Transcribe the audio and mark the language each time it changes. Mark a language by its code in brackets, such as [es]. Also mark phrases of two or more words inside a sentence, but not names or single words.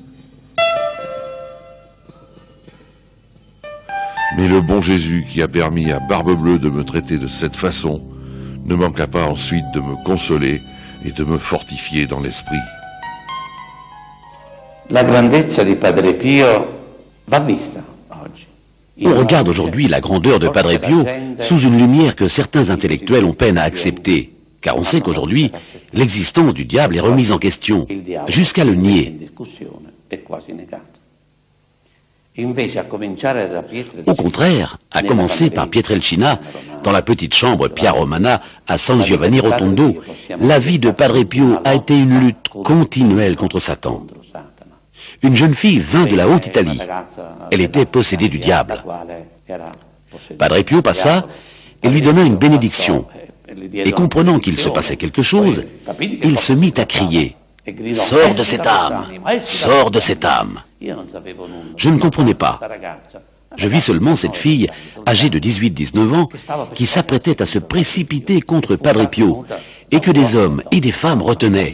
[fr] Mais le bon Jésus qui a permis à Barbe-Bleue de me traiter de cette façon ne manqua pas ensuite de me consoler et de me fortifier dans l'esprit. [it] La grandezza di Padre Pio va vista oggi. [fr] On regarde aujourd'hui la grandeur de Padre Pio sous une lumière que certains intellectuels ont peine à accepter, car on sait qu'aujourd'hui, l'existence du diable est remise en question, jusqu'à le nier. Au contraire, à commencer par Pietrelcina, dans la petite chambre Pia Romana à San Giovanni Rotondo, la vie de Padre Pio a été une lutte continuelle contre Satan. Une jeune fille vint de la Haute-Italie. Elle était possédée du diable. Padre Pio passa et lui donna une bénédiction. Et comprenant qu'il se passait quelque chose, il se mit à crier « Sors de cette âme! Sors de cette âme !» Je ne comprenais pas. Je vis seulement cette fille, âgée de 18-19 ans, qui s'apprêtait à se précipiter contre Padre Pio, et que des hommes et des femmes retenaient.